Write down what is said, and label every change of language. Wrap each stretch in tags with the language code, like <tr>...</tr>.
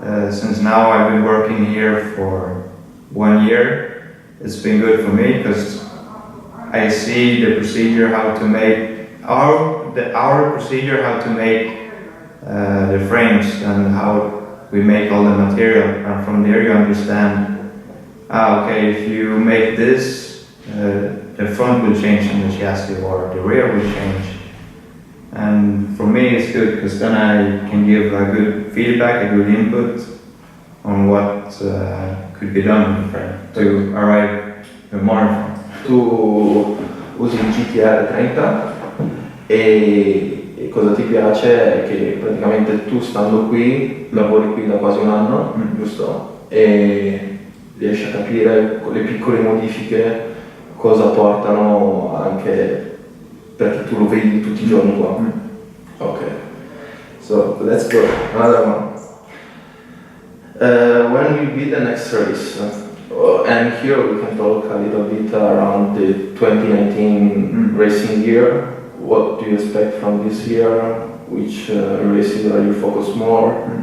<en>Since now I've been working here for 1 year, it's been good for me because I see the procedure how to make our procedure how to make the frames and how we make all the material, and from there you understand, okay, if you make this, the front will change on the chassis or the rear will change. And for me it's good because then I can give a good feedback, a good input on what could be done with the frame to arrive more in front.</en> <it>Tu usi il GTR 30 e cosa ti piace è che praticamente tu stando qui, lavori qui da quasi un anno, giusto? E riesci a capire con le piccole modifiche cosa portano anche perché tu lo vedi tutti i giorni qua.</it> <en>Okay, so let's go. Another one. When will be the next race? And here we can talk a little bit around the 2019 racing year. What do you expect from this year? Which races are you focused more?</en>